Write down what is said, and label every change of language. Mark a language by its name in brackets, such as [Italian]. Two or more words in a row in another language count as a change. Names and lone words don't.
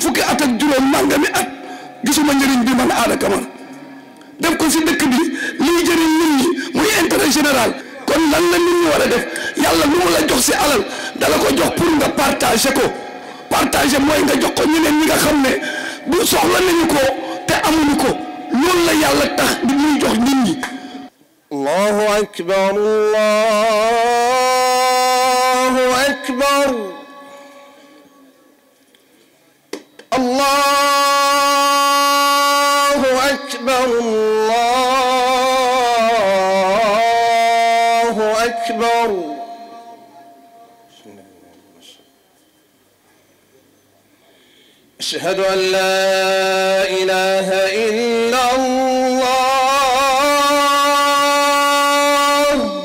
[Wolof] fukki at ak juróom nangami at gisuma njëriñ bi man Ada Camara def ko si dëkk bi liy jëriñ nit ñi muy [French] intérêt général [Wolof] kon lan la nit ñi war a def yàlla lu mu la jox si alal dala ko jox pour nga partager ko partager mooy nga jox ko ñeneen ñi nga xam ne bu soxla nañu ko te amuñu ko loolu la yàlla tax di muy jox nit ñi. [Arabic] الله أكبر الله أكبر الله أكبر الله أكبر أشهد أن لا إله إلا الله